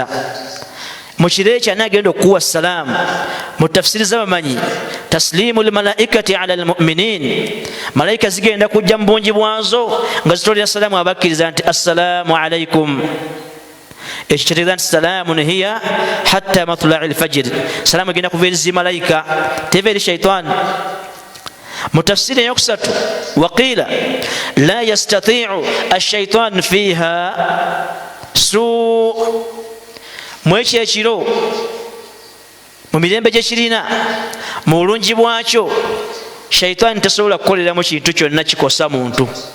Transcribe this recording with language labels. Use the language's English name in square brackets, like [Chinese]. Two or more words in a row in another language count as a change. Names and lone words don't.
[Ganda] Mu kiro ekyo ani agenda okukuwa salaamu? Mu tafsiri z'abamanyi, [Arabic] تسليم الملائكة على المؤمنين, [Ganda] malaika zigenda kujja mu bungi bwazo nga zitolera salaamu abakkiriza nti [Arabic] السلام عليكم. [Ganda] Ekyo kitegeeza nti [Arabic] سلام هي حتى مطلع الفجر. [Ganda] Salaamu egenda kuva eri malaika, teva eri shaitaani. Mu tafsiri eyokusatu, [Arabic] وقيل لا يستطيع الشيطان فيها سوء. [Ganda] Mu ekyo ekiro, mu mirembe gye kirina, mu bulungi bwakyo, shaitaani tasobola kukoleramu kintu kyonna kikosa muntu.